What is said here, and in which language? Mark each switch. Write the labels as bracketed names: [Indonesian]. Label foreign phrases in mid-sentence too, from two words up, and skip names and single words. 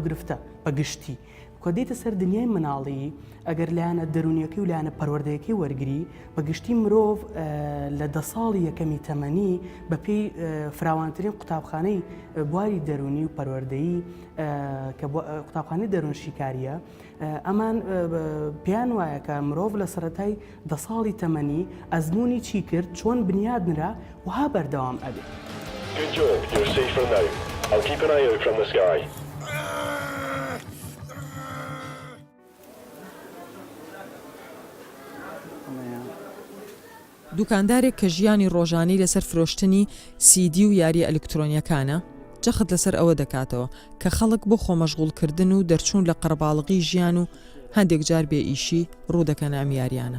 [Central Kurdish] گرفتە بەگشتی کە دێتە سەر دنیای مناڵی ئەگەر لایەنە دەرونیەکەی و لایەنە پەروەردەیەکەی وەرگری بەگشتی مرۆڤ لە 10 ساڵی یەکەمی تەمەنی بەپێی فراوانترین قوتابخانەی بواری دەرونی و پەروەردەیی کە قوتابخانەی دەرون شیکاریە ئەمان پێیان وایە کە مرۆڤ لە سەرەتای 10 ساڵی تەمەنی ئەزمموی چی کرد چۆن بنیادنرا وها بەردەوام ئەبێت. [English] Good job, you're safe for now. I'll keep an eye out from the sky. [Central Kurdish] دوکاندارێک کە ژیانی ڕۆژانەی لەسەر فرۆشتنی CD و یاری ئەلکترۆنیەکانە جەخت لەسەر ئەوە دەکاتەوە کە خەڵک بۆ خۆمەشغوڵکردن و دەرچوون لە قەرباڵغی ژیان و هەندێک جار بێ ئیشی ڕوودەکەن ئەم یاریانە.